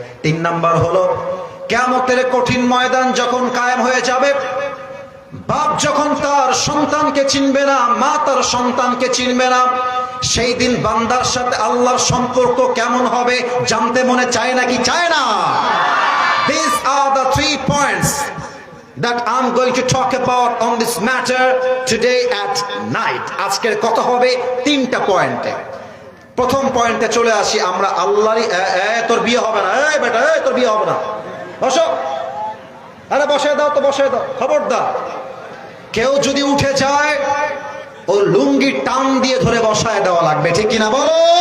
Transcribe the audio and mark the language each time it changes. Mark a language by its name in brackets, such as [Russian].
[Bangla] 3 number হলো, কিয়ামতের কঠিন ময়দান যখন কায়েম হয়ে যাবে, বাপ যখন তার সন্তানকে চিনবে না, মা তার সন্তানকে চিনবে না, সেই দিন বান্দার সাথে আল্লাহর সম্পর্ক কেমন হবে জানতে মনে চায় নাকি চায় না? [English] These are the 3 points that I'm going to talk about on this matter today at night. [Bangla] আজকের কথা হবে 3টা পয়েন্টে। প্রথম পয়েন্টে চলে আসি আমরা। আল্লাহরই, তোর বিয়ে হবে না, এই বেটা, এই তোর বিয়ে হবে না, বসো, আরে বসে দাও তো, বসে দাও, খবরদার। কেউ যদি উঠে যায়, ও লুঙ্গি টান দিয়ে ধরে বসায় দেওয়া লাগবে। ঠিক কিনা বলো?